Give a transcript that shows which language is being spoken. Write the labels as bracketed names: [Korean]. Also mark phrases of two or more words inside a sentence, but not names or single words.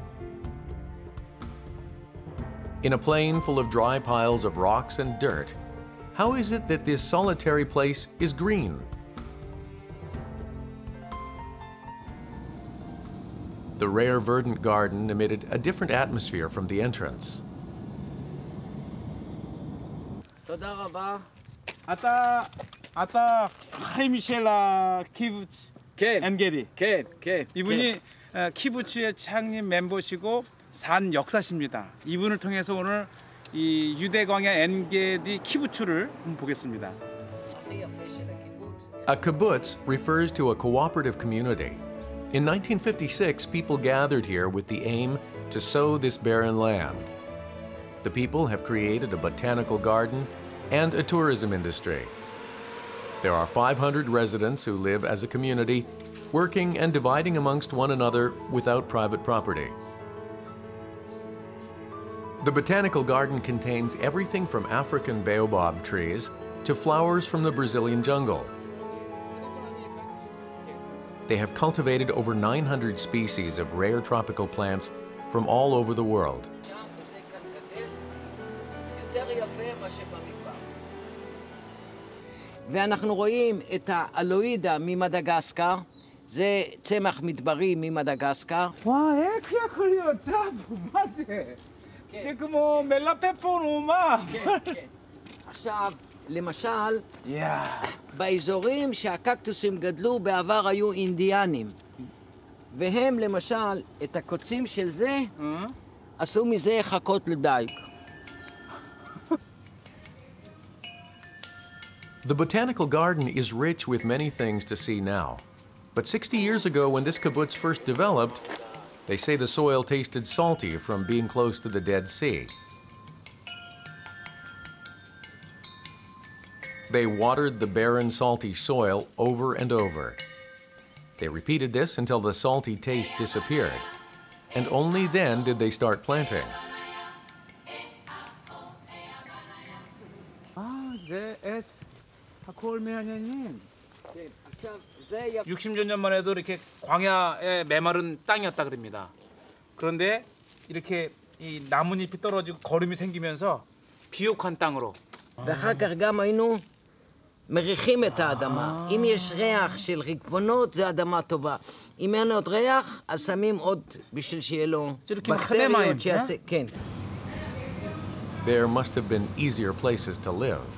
[English] In a plain full of dry piles of rocks and dirt, how is it that this solitary place is green? The rare verdant garden emitted a different atmosphere from the entrance. [Hebrew] תודה רבה. אתה חי מישל קיבוץ כן. [Korean] 엔게디. [Hebrew] כן, כן. [Korean] 이분이 키부츠의 창립 멤버시고 산 역사십니다. 이분을 통해서 오늘 이 유대 광야 엔게디 키부츠를 한번 보겠습니다. [English] A kibbutz refers to a cooperative community. In 1956, people gathered here with the aim to sow this barren land. The people have created a botanical garden and a tourism industry. There are 500 residents who live as a community, working and dividing amongst one another without private property. The Botanical Garden contains everything from African baobab trees to flowers from the Brazilian jungle. They have cultivated over 900 species of rare tropical plants from all over the world. [Hebrew] ואנחנו רואים את האלואידה ממדגסקר, זה צמח מדברי ממדגסקר. [Korean] 와, 그야 걸렸자, [Hebrew] מה זה? זה כמו מלפפון ומה? כן. עכשיו, למשל, באזורים שהקקטוסים גדלו בעבר היו אינדיאנים. והם למשל, את הקוצים של זה, עשו מזה חכות לדייג. [English] The Botanical Garden is rich with many things to see now. But 60 years ago, when this kibbutz first developed, they say the soil tasted salty from being close to the Dead Sea. They watered the barren, salty soil over and over. They repeated this until the salty taste disappeared. And only then did they start planting. 하콜 메아냐님. [Hebrew] עכשיו, זה [Korean] 60여 년만 해도 이렇게 광야의 메마른 땅이었다 그럽니다. 그런데 이렇게 이 나뭇잎이 떨어지고 거름이 생기면서 비옥한 땅으로. [Hebrew] ואחר כך גם היינו מריחים את האדמה. אם יש ריח של רקבונות, זה אדמה טובה. אם אין עוד ריח, אז שמים עוד בשביל שיהיה לו בקטריות שיעשה, כן. [English] There must have been easier places to live.